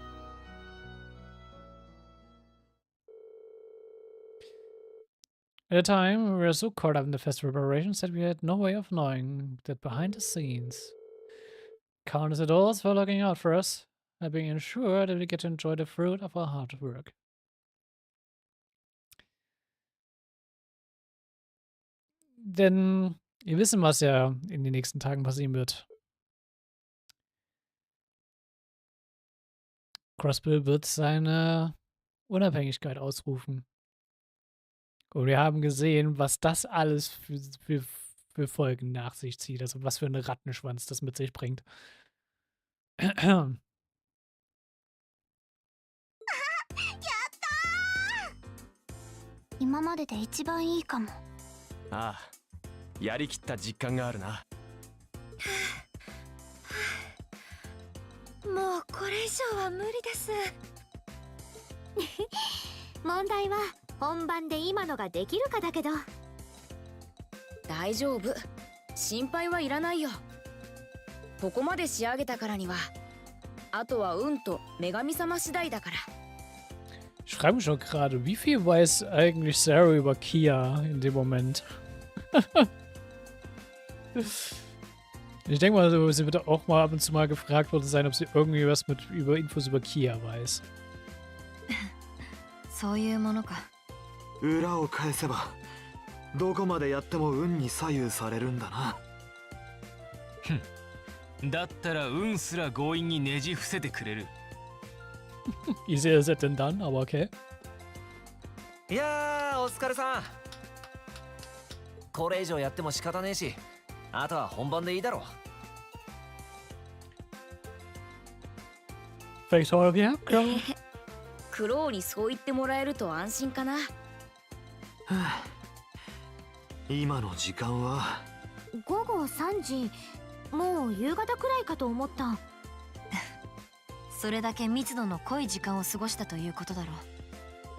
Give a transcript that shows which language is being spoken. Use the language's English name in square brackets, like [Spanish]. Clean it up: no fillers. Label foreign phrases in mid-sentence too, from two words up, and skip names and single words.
[English] At the time, we were so caught up in the festival preparations that we had no way of knowing that behind the scenes. Countless adults for looking out for us, and being ensured that we get to enjoy the fruit of our hard work. [German] Denn wir wissen, was ja in den nächsten Tagen passieren wird. Crossbell wird seine Unabhängigkeit ausrufen. Und wir haben gesehen, was das alles für Folgen nach sich zieht. Also was für einen Rattenschwanz das mit sich bringt. [Japanese] 今までで一番いいかも。ああ、やりきった実感があるな。もうこれ以上は無理です。問題は本番で今のができるかだけど。大丈夫。心配はいらないよ。ここまで仕上げたからには、あとは運と女神様次第だから。 [German] Ich frage mich schon gerade, wie viel weiß eigentlich Sarah über Kia in dem Moment? Ich denke mal, sie wird auch mal ab und zu mal gefragt worden sein, ob sie irgendwie was über Infos über Kia weiß. [Japanese] そういうものか。裏を返せばどこまでやっても運に左右されるんだな。だったら運すら強引にねじ伏せてくれる。 [English] Easier is it than done, [German] aber okay. [Japanese] いやー、お疲れさん。これ以上やっても仕方ねえし、あとは本番でいいだろう。 [English] Thanks all of you. [Japanese] クローにそう言ってもらえると安心かな。今の時間は午後3時。もう夕方くらいかと思った。それだけ密度の濃い時間を過ごしたということだろう。